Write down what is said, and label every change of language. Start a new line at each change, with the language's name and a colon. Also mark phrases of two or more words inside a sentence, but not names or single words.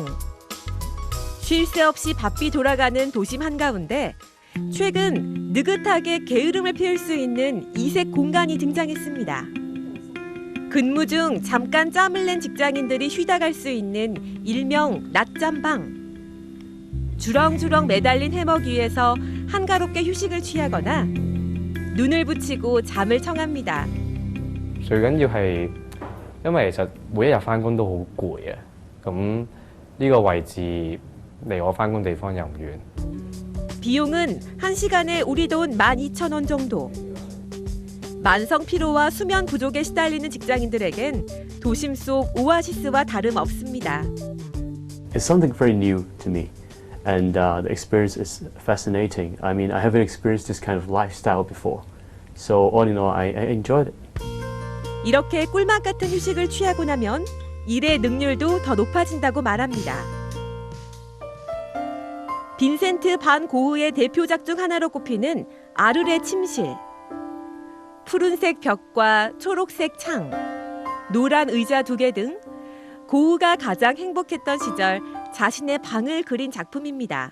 Korean: 쉴 새 없이 바삐 돌아가는 도심 한가운데 최근 느긋하게 게으름을 피울 수 있는 이색 공간이 등장했습니다. 근무 중 잠깐 짬을 낸 직장인들이 쉬다 갈 수 있는 일명 낮잠방. 주렁주렁 매달린 해먹 위에서 한가롭게 휴식을 취하거나 눈을 붙이고 잠을 청합니다.
Cantonese: 最緊要係因為其實每一日翻工都好攰嘅，咁呢個位置離我翻工地方又唔遠。
Korean: 비용은 1시간에 우리 돈 12,000원 정도. 만성 피로와 수면 부족에 시달리는 직장인들에겐 도심 속 오아시스와 다름없습니다.
English: It's something very new to me, and the experience is fascinating. I mean, I haven't experienced this kind of lifestyle before, so all in all, I enjoyed it.
Korean: 이렇게 꿀맛 같은 휴식을 취하고 나면 일의 능률도 더 높아진다고 말합니다. 빈센트 반 고흐의 대표작 중 하나로 꼽히는 아르레 침실. 푸른색 벽과 초록색 창, 노란 의자 2개 등 고흐가 가장 행복했던 시절 자신의 방을 그린 작품입니다.